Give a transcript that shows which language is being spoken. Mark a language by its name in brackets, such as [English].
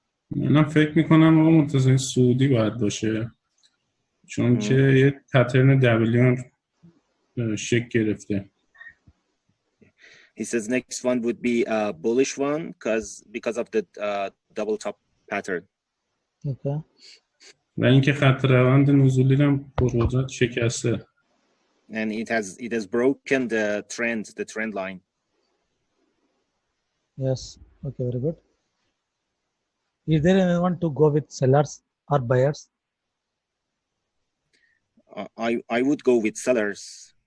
[Persian] منم فکر میکنم آقا منتظر سعودی باید باشه، چون که یه پترن دبلیون شکل گرفته. [English] He says next one would be a bullish one because of the double top pattern. Okay. [Persian] و اینکه خط روند نزولی هم پرقدرت شکسته. [English] And it has broken the trend line. Yes. Okay, very good. Is there anyone to go with sellers or buyers? I would go with sellers.